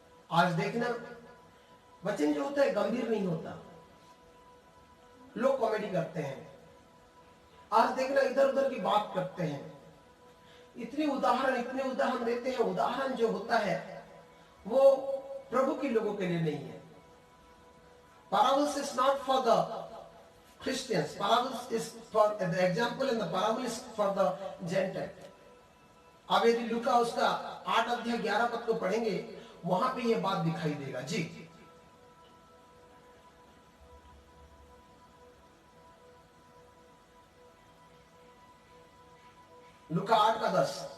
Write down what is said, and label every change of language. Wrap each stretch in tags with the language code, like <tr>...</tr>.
<hi>आज देखना, वचन जो होता है गंभीर नहीं होता, लोग कॉमेडी करते हैं। आज देखना, इधर उधर की बात करते हैं, इतने उदाहरण देते हैं। उदाहरण जो होता है वो प्रभु के लोगों के लिए नहीं है।</hi> <en>Parables is not for the Christians. Parables is for the example, and the parable is for the Gentile.</en> <hi>अब यदि लूका उसका 8 अध्याय 11 पद को पढ़ेंगे, वहां पे ये बात दिखाई देगा। जी, लूका 8:10।</hi>